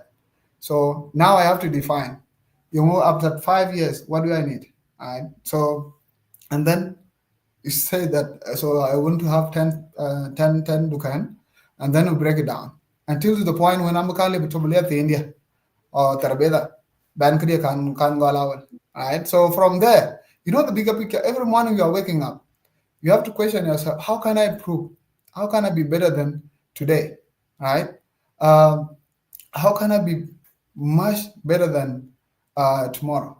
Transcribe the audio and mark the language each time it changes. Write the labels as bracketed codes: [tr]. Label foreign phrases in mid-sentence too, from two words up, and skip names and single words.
[en] So now I have to define. You know, after 5 years, what do I need? Right. So and then you say that so I want to have 10 Dukan, and then we break it down until to the point when I'm currently to India or Tarabeda. ban kriya kan go allow. Right. So from there, you know the bigger picture. Every morning you are waking up, you have to question yourself: how can I improve? How can I be better than today? Right. Um, how can I be much better than tomorrow?